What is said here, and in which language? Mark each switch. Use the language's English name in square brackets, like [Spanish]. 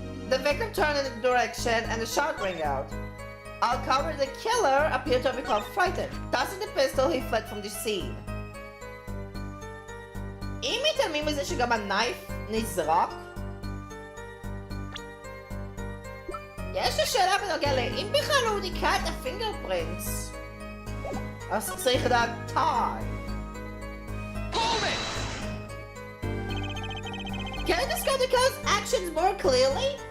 [English] The victim turned in the direction and the shot rang out. Uncovered, the killer appeared to have become frightened. Tossing the pistol, he fled from the scene. [Hebrew] אם מתעלמים מזה שגם הנייף נזרק, יש לי שאלה בנוגע לאם בכלל הוא ניקה את הפינגרפרינטס. אז צריך לדעת time. [English] Hold it! Can you describe the killer's actions more clearly?